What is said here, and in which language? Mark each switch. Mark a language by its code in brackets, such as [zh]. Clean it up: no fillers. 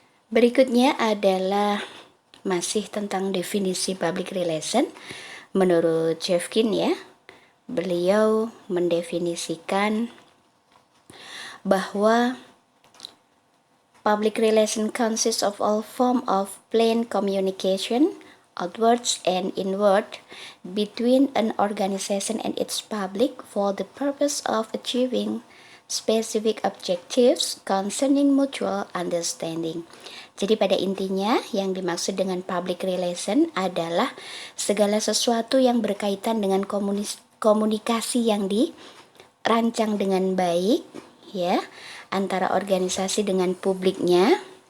[id] Berikutnya adalah masih tentang definisi public relation. Menurut Chevkin ya, beliau mendefinisikan bahwa [en] public relation consists of all form of plain communication outwards and inward between an organization and its public for the purpose of achieving specific objectives concerning mutual understanding. [id] Jadi pada intinya yang dimaksud dengan public relation adalah segala sesuatu yang berkaitan dengan komunikasi yang dirancang dengan baik ya antara organisasi dengan publiknya